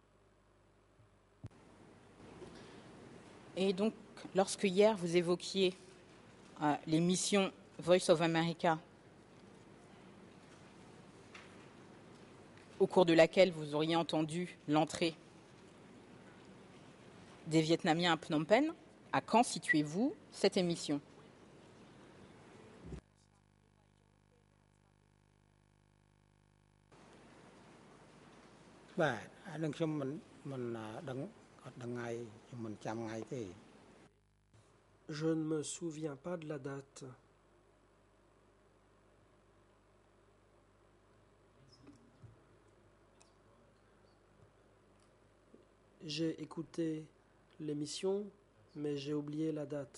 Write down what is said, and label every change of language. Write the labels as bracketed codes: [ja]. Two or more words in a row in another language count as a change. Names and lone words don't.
[fr] Et donc, lorsque hier vous évoquiez l'émission Voice of America, au cours de laquelle vous auriez entendu l'entrée des Vietnamiens à Phnom Penh, à quand situez-vous cette émission? [km] បាទអានឹងខ្ញុំមិនមិនដឹងអត់ដឹងថ្ងៃខ្ញុំមិនចាំថ្ងៃទេ [fr] Je ne me souviens pas de la date. J'ai écouté l'émission, mais j'ai oublié la date.